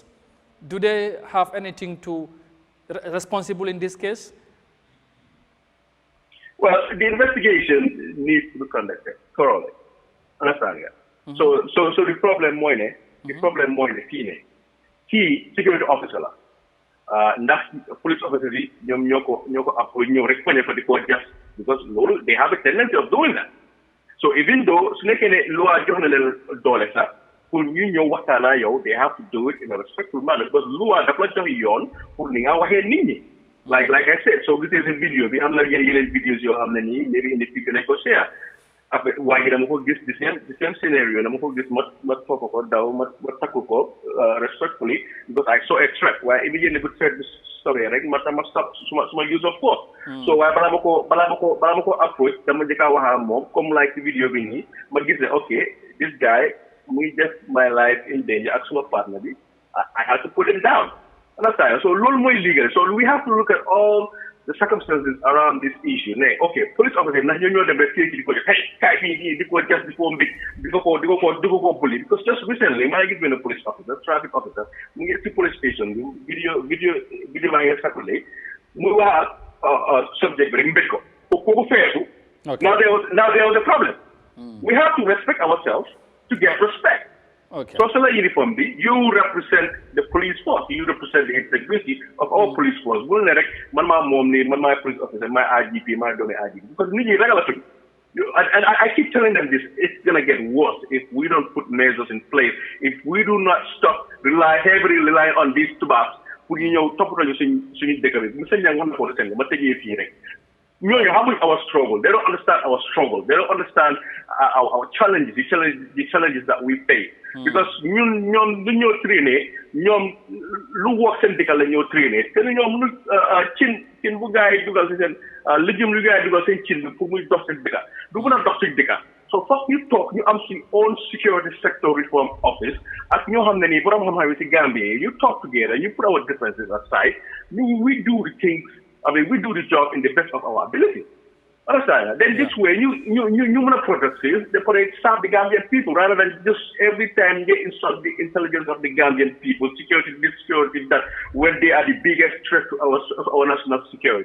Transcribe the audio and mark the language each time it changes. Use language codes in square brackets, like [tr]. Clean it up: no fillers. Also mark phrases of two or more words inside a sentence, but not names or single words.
[en] Do they have anything responsible in this case? Well, the investigation needs to be conducted thoroughly. Understand that? So the problem, he security officer. [wo] ndax [en] police officers [wo] yi ñoom ñoo ko approach ñëw rek poñe ko di ko [en] just because [wo] loolu [en] they have a tendency of doing that. So even though [wo] su nekkee ne loi jox na leen doole sax pour ñu ñëw waxtaanaa yow [en] they have to do it in a respectful manner because [wo] loi daf la jox yoon pour ni nga waxee nit ñi. [en] Like I said, so this is a video [wo] bi am na yeneen [en] videos [wo] yoo xam ne nii [en] maybe in the future [wo] nañ ko [en] share. [wo] Après waaye dama ko gis [en] the same scenario [wo] dama ko gis ma topp ko daw ma takku ko [en] respectfully because I saw a threat [wo] waaye immediately bu threat bi sorry rek ma stop suma [en] use of force. [wo] So waaye balaa ma ko approach dama njëkk a wax ak moom comme [en] like the video [wo] bi nii ma gis ne [en] okay this guy [wo] muy def [en] my life in danger [wo] ak suma partner bi [en] I had to put him down. Understand? So [wo] loolu mooy legal. [en] So we have to look at all the circumstances around this issue. Okay, police officer [wo] ndax ñoo dem rek fii di ko def hey kaay fii di ko just di ko [en] bully because just recently [wo] maa ngi gis benn [en] police officer traffic officer [wo] mu ngi ci [en] police station [wo] bi video maa ngi circulé muy wax subject bi rek mbéj ko kooku feetu. [en] Now there was a problem. We have to respect ourselves to get respect. Okay. So uniform B, you represent the police force. You represent the integrity of all police force. Man my police officer, my IGP, my donor IGP. Because and I keep telling them this, it's gonna get worse if we don't put measures in place. If we do not stop heavily relying on these tubabs, [wo] pour ñu ñëw toppatoo suñu dëkk bi. Monsieur Niang wax na ko seen ma tëjee fii rek. ñooñu xamuñ [en] our struggle. They don't understand our struggle. They don't understand our challenges, the challenges that we face. [wo] Because ñoom lu ñoo traîner ñoom lu wax seen dëkk la ñoo traîner te ñoom lu cin bu gaa yi dugal si seen lijum lu gaa yi dugal seen cin bi pour muy dox seen dëkk du mën a dox seen dëkk. [en] So first [wo] ñu toog ñu am si [en] own security sector reform office [wo] ak ñoo xam ne nii borom xam-xam yi si [en] Gambia you talk together, you put our differences aside, we do the things. We do the job in the best of our ability. Understand? Then this way, you want to progressive, they serve the Gambian people rather than just every time they insult the intelligence of the Gambian people, security, this security, that when they are the biggest threat to our national security.